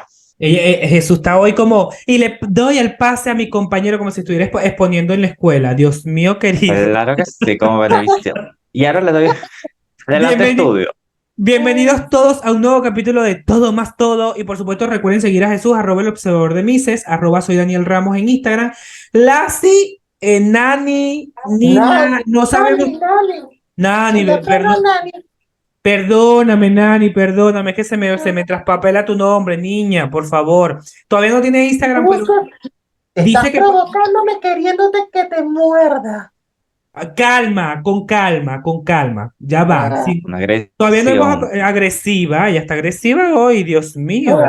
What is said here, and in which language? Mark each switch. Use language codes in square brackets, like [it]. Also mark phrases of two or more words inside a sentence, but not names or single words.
[es] Jesús está hoy como, y le doy el pase a mi compañero como si estuviera exponiendo en la escuela. Dios mío querido. Claro que sí, como Benevisión. Y ahora le doy adelante Bienveni- estudio. Bienvenidos todos a un nuevo capítulo de Todo más Todo. Y por supuesto recuerden seguir a Jesús, @el observador de Mises, @soy Daniel Ramos en Instagram. Lassie, Nani, Nani, Nina, no sabemos. Nani, Nani, la perra Nani. perdóname, Nani, perdóname, que se me traspapela tu nombre, niña, por favor. Todavía no tiene Instagram, pero dice Estás que provocándome queriéndote que te muerda. calma, con calma, con calma. Ya va. Ah, Sí, Una todavía no hemos agresión. agresiva, ya está agresiva hoy, Dios mío.